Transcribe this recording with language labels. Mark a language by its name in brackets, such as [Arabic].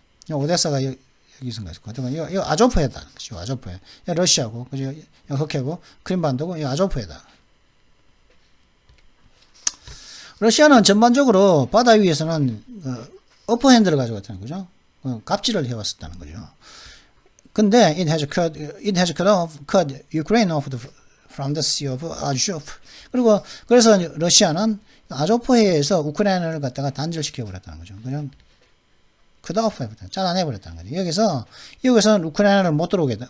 [Korean] 오데사가 여기선가 있을 것 같아요. 여기 아조프해다. 그죠? 아조프해. 여기 러시아고, 그죠? 여기 흑해고, 크림반도고, 여기 아조프해다. 러시아는 전반적으로 바다 위에서는 어퍼핸드를 가져갔다는 거죠. 갑질을 해왔었다는 거죠. [English] 근데 it has cut Ukraine off from the Sea of Azov. [Korean] 그래서 러시아는 아조프해에서 우크라이나를 갖다가 단절시켜 버렸다는 거죠. 그냥 차단해 버렸다는 거죠. 여기서는 우크라이나를 못 들어오게 했다.